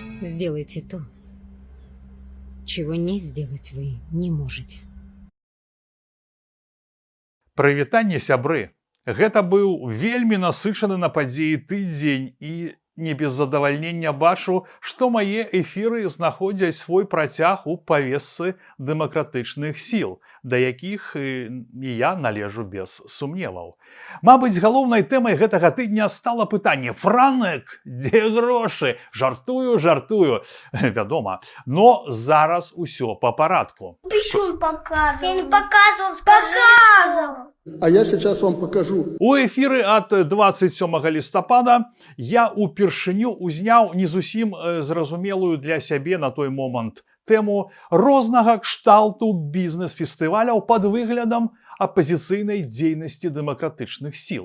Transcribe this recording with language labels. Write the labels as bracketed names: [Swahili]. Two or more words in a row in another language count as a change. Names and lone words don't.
[Russian] Сделайте то, чего не сделать вы не можете. [Belarusian] Прывітанне, сябры! Гэта быў вельмі насычаны на падзеі тыдзень і не без задавальнення бачу, што мае эфіры знаходзяць свой працяг у павесцы дэмакратычных сіл, да якіх і я належу без сумневаў. Мабыць, галоўнай тэмай гэтага тыдня стала пытанне: Франек, дзе грошы? Жартую, вядома, но зараз усё па парадку. [Russian] Почему показывал? Я не показывал, показывал. А я сейчас вам покажу. [Belarusian] У эфіры ад 27 лістапада я упершыню узняў не зусім зразумелую для сябе на той момант тэму рознага кшталту бізнес-фестываляў пад выглядам апазіцыйнай дзейнасці дэмакратычных сіл.